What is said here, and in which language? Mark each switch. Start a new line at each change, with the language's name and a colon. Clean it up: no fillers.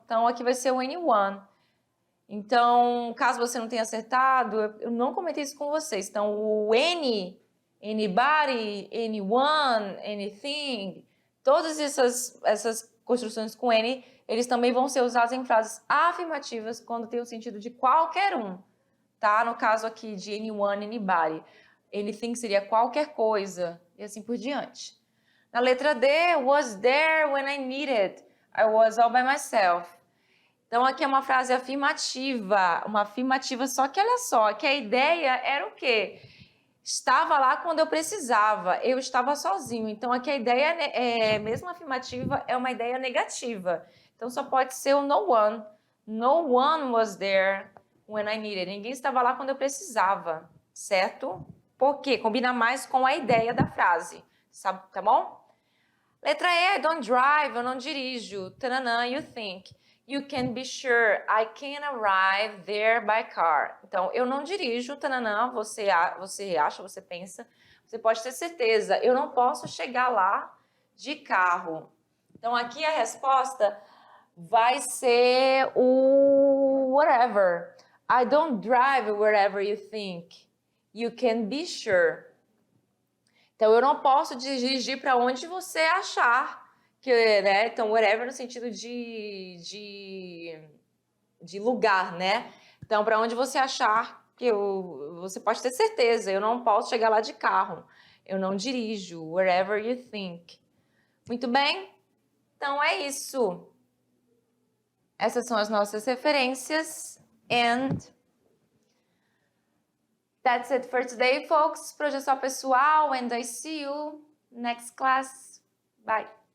Portuguese: Então, aqui vai ser o anyone. Então, caso você não tenha acertado, eu não comentei isso com vocês. Então, o any, anybody, anyone, anything, todas essas construções com any, eles também vão ser usados em frases afirmativas quando tem o sentido de qualquer um. Tá? No caso aqui de anyone, anybody. Anything seria qualquer coisa e assim por diante. Na letra D,
English: was there when I needed. I was all by myself.
Portuguese: Então aqui é uma frase afirmativa, só que olha só, que a ideia era o quê? Estava lá quando eu precisava, eu estava sozinho. Então aqui a ideia, mesmo afirmativa, é uma ideia negativa. Então só pode ser o no one.
English: No one was there when I needed.
Portuguese: Ninguém estava lá quando eu precisava, certo? Porque combina mais com a ideia da frase, sabe, tá bom? Letra E,
English: I don't drive,
Portuguese: eu não dirijo.
English: Tananã, you think. You can be sure I can arrive there by car.
Portuguese: Então, eu não dirijo, tananã, você acha, você pensa. Você pode ter certeza, eu não posso chegar lá de carro. Então, aqui a resposta vai ser o whatever.
English: I don't drive wherever you think. You can be sure.
Portuguese: Então, eu não posso dirigir para onde você achar que, né? Então, whatever no sentido de lugar, né? Então, para onde você achar que você pode ter certeza, eu não posso chegar lá de carro. Eu não dirijo,
English: wherever you think.
Portuguese: Muito bem? Então, é isso. Essas são as nossas referências.
English: And that's it for today, folks.
Portuguese: Projeção pessoal,
English: and I see you next class. Bye.